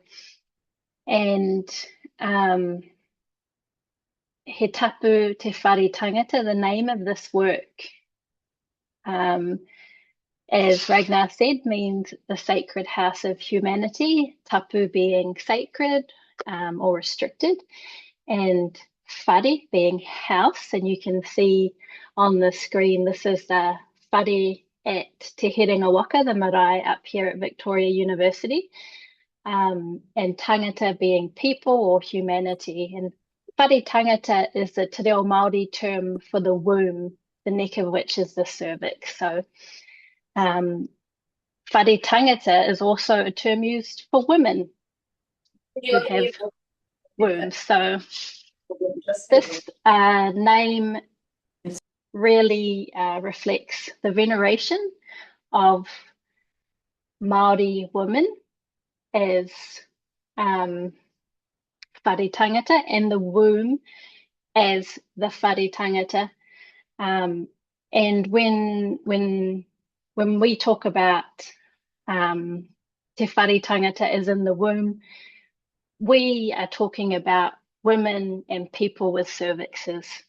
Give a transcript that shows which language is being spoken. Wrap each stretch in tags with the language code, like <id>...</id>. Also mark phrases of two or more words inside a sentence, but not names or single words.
<en>And He Tapu Te Whare Tangata, the name of this work, as Ragnar said, means the Sacred House of Humanity, tapu being sacred or restricted, and whare being house. And you can see on the screen, this is the whare at Te Herenga Waka, the marae up here at Victoria University, and tangata being people or humanity. And</en> <mi>whare tangata</mi> <en>is the</en> <mi>te reo Māori</mi> <en>term for the womb, the neck of which is the cervix. So</en> <mi>whare tangata</mi> <en>is also a term used for women who have wombs. So this name really reflects the veneration of Māori women as</en> <mi>whare tangata,</mi> <en>and the womb as the</en> <mi>whare tangata.</mi> <en>And when we talk about</en> <mi>te whare tangata</mi> <en>as in the womb, we are talking about women and people with cervixes.</en>